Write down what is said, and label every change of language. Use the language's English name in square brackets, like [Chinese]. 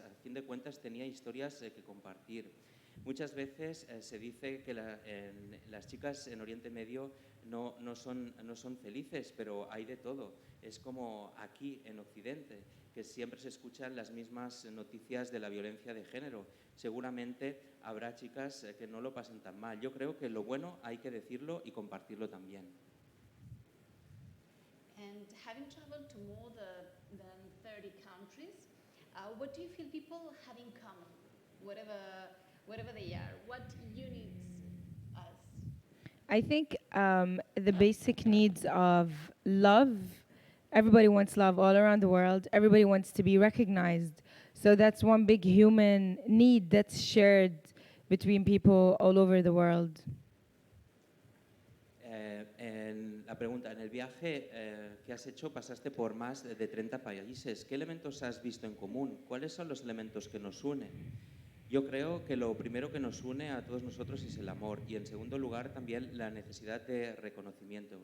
[Spanish] A fin de cuentas tenía historias que compartir. Muchas veces se dice que las chicas en Oriente Medio no son felices, pero hay de todo. Es como aquí en Occidente, que siempre se escuchan las mismas noticias de la violencia de género. Seguramente habrá chicas que no lo pasen tan mal. Yo creo que lo bueno hay que decirlo y compartirlo también. [English] And having traveled to more than 30 countries, what do you feel people have in common, whatever they are? What unites us? I think the basic needs of love. Everybody wants love all around the world. Everybody wants to be recognized. So that's one big human need that's shared between people all over the world. [Spanish] En la pregunta, en el viaje que has hecho pasaste por más de 30 países. ¿Qué elementos has visto en común? ¿Cuáles son los elementos que nos unen? Yo creo que lo primero que nos une a todos nosotros es el amor y en segundo lugar también la necesidad de reconocimiento.